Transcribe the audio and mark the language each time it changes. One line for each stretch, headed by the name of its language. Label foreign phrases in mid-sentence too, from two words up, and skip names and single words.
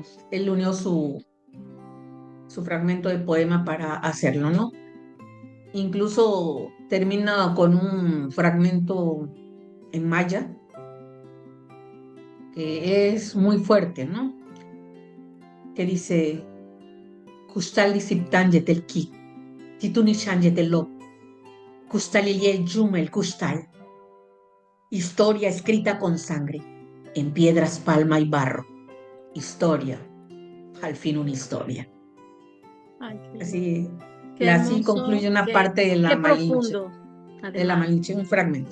Spanish: Él unió su fragmento de poema para hacerlo, ¿no? Incluso termina con un fragmento en maya que es muy fuerte, ¿no? Que dice:
Yucateco: Kustal siptan yetelki, titunishan yetelop, kustalilye yumel kustal.
Spanish: Historia escrita con sangre, en piedras, palma y barro. Historia, al fin una historia. Ay, así hermoso, concluye una parte de la Malinche. De la Malinche, un fragmento.